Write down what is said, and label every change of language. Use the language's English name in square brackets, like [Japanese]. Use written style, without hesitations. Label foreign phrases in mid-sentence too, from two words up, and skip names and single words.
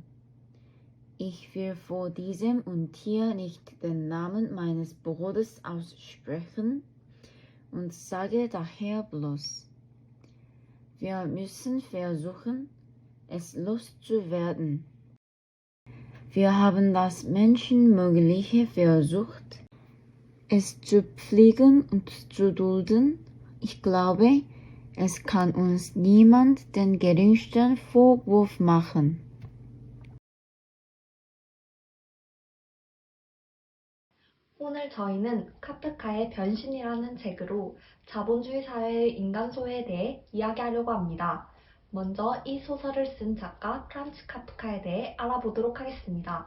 [German] Ich will vor diesem und hier nicht den Namen meines Bruders aussprechen und sage daher bloß: Wir müssen versuchen, es loszuwerden. Wir haben das Menschenmögliche versucht, es zu pflegen und zu dulden. Ich glaube, es kann uns niemand den geringsten Vorwurf machen. [Korean] 오늘 저희는 카프카의 변신이라는 책으로 자본주의 사회의 인간소외에 대해 이야기하려고 합니다. 먼저 이 소설을 쓴 작가 프란츠 카프카에 대해 알아보도록 하겠습니다.